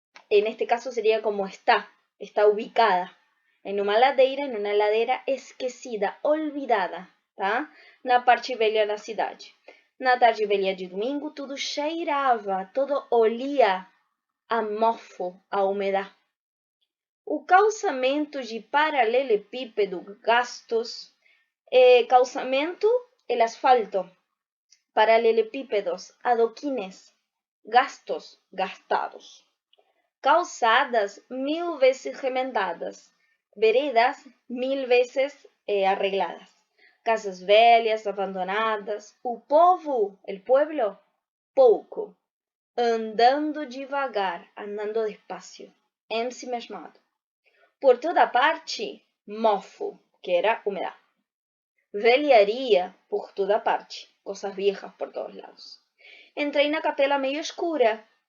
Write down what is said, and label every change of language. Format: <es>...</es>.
<pt>Neste caso seria como está ubicada.</pt> <es>En una ladera</es> <pt>esquecida,</pt> <es>olvidada,</es> <pt>tá? Na parte velha da cidade. Na tarde velha de domingo, tudo cheirava, tudo</pt> <es>olia a mofo,</es> <pt>a umidade. O calçamento de paralelepípedo gastos, calçamento,</pt> <es>el asfalto,</es> <pt>paralelepípedos, adoquines, gastos, gastados. Calçadas</pt> <es>1000 veces remendadas, veredas 1000 veces arregladas,</es> <pt>casas velhas, abandonadas, o povo,</pt> <es>el pueblo,</es> <pt>pouco, andando devagar,</pt> <es>andando despacio,</es> <pt>ensimesmado. Por toda parte, mofo,</pt> <es>que era humedad.</es> <pt>Velharia por toda parte,</pt> <es>cosas viejas por todos lados.</es> <pt>Entrei na capela meio escura.</pt>